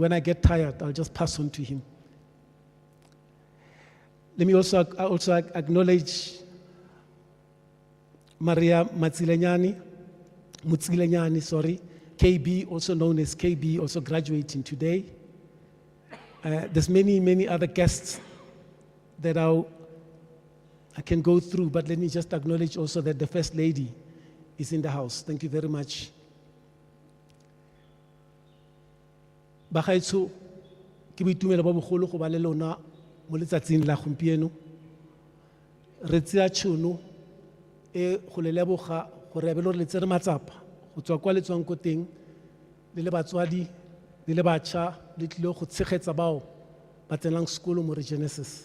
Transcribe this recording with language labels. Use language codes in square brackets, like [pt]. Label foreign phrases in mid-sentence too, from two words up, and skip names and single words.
[en] When I get tired, I'll just pass on to him. Let me also acknowledge Maria Mutsilenyani, KB, also known as KB, also graduating today. There's many other guests that I can go through, but let me just acknowledge also that the First Lady is in the house. Thank you very much. [tn] Bagaetsho, ke boitumelo ba bogolo go ba le lona mo letsatsing la gompieno. Re tseya tšhono e go le leboga gore be le re tsere matsapa go tswa kwa le tswang ko teng le le batswadi le le batšha le tlile go tshegetsa bao ba tsenang sekolo mo Regenesys.